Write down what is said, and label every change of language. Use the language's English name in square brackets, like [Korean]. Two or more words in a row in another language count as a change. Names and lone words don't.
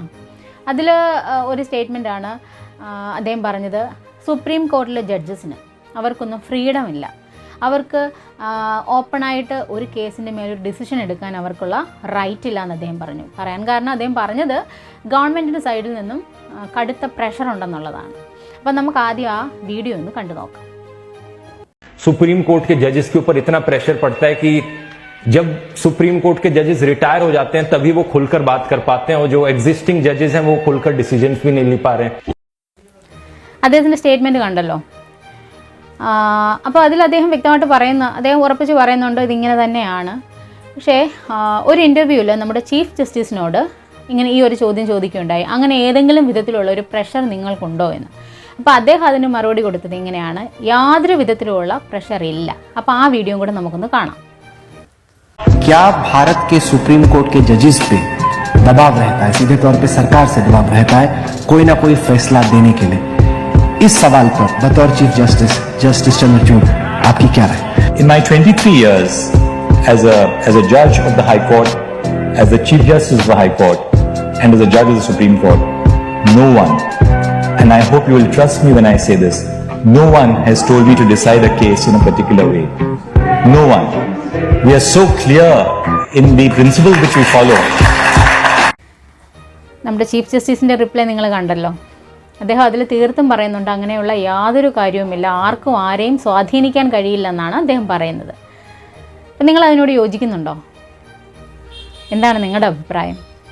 [Malayalam] അതിൽ ഒരു സ്റ്റേറ്റ്മെൻറ്റാണ് അദ്ദേഹം പറഞ്ഞത്, സുപ്രീം കോർട്ടിലെ ജഡ്ജസിന് അവർക്കൊന്നും ഫ്രീഡം ഇല്ല, അവർക്ക് ഓപ്പണായിട്ട് ഒരു കേസിൻ്റെ മേലൊരു ഡിസിഷൻ എടുക്കാൻ അവർക്കുള്ള റൈറ്റ് ഇല്ല എന്ന് അദ്ദേഹം പറഞ്ഞു. പറയാൻ കാരണം അദ്ദേഹം പറഞ്ഞത് ഗവൺമെൻറ്റിൻ്റെ സൈഡിൽ നിന്നും കടുത്ത പ്രഷർ ഉണ്ടെന്നുള്ളതാണ്. അപ്പം നമുക്ക് ആദ്യം ആ വീഡിയോ ഒന്ന് കണ്ടു നോക്കാം. [Hindi] सुप्रीम कोर्ट के जजेस के ऊपर इतना प्रेशर पड़ता है कि जब सुप्रीम कोर्ट के जजेस रिटायर हो जाते हैं तभी वो खुलकर बात कर पाते हैं, और जो [English] existing judges [Hindi] हैं वो खुलकर डिसीजंस भी नहीं ले पा रहे हैं. [Malayalam] അദ്ദേഹത്തിൻ്റെ സ്റ്റേറ്റ്മെൻറ്റ് കണ്ടല്ലോ. അപ്പോൾ അതിൽ അദ്ദേഹം വ്യക്തമായിട്ട് അദ്ദേഹം ഉറപ്പിച്ച് പറയുന്നുണ്ട് ഇതിങ്ങനെ തന്നെയാണ്. പക്ഷേ ഒരു ഇൻ്റർവ്യൂവിൽ നമ്മുടെ ചീഫ് ജസ്റ്റിസിനോട് ഇങ്ങനെ ഈ ഒരു ചോദ്യം ചോദിക്കുകയുണ്ടായി, അങ്ങനെ ഏതെങ്കിലും വിധത്തിലുള്ള ഒരു പ്രഷർ നിങ്ങൾക്കുണ്ടോ എന്ന്. അപ്പോൾ അദ്ദേഹം അതിന് മറുപടി കൊടുത്തത് ഇങ്ങനെയാണ്, യാതൊരു വിധത്തിലുള്ള പ്രഷർ ഇല്ല. അപ്പോൾ ആ വീഡിയോ കൂടെ നമുക്കൊന്ന് കാണാം. [Hindi] क्या भारत के सुप्रीम कोर्ट के जजेस पे दबाव रहता है, सीधे तौर पे सरकार से दबाव रहता है कोई ना कोई फैसला देने के लिए? इस सवाल पर बतौर चीफ जस्टिस चंद्रचूड़ आपकी क्या राय? [English] In my 23 years as a judge of the High Court, as the Chief Justice of the High Court, and as a judge of the Supreme Court, no one, and I hope you will trust me when I say this, no one has told me to decide a case in a particular way. No one. We are so clear in the principles which we follow. [Malayalam] നമ്മുടെ ചീഫ് ജസ്റ്റിസിൻ്റെ റിപ്ലൈ നിങ്ങൾ കണ്ടല്ലോ. അദ്ദേഹം അതിൽ തീർത്തും പറയുന്നുണ്ട് അങ്ങനെയുള്ള യാതൊരു കാര്യവുമില്ല, ആർക്കും ആരെയും സ്വാധീനിക്കാൻ കഴിയില്ലെന്നാണ് അദ്ദേഹം പറയുന്നത്. അപ്പം നിങ്ങൾ അതിനോട് യോജിക്കുന്നുണ്ടോ? എന്താണ് നിങ്ങളുടെ അഭിപ്രായം?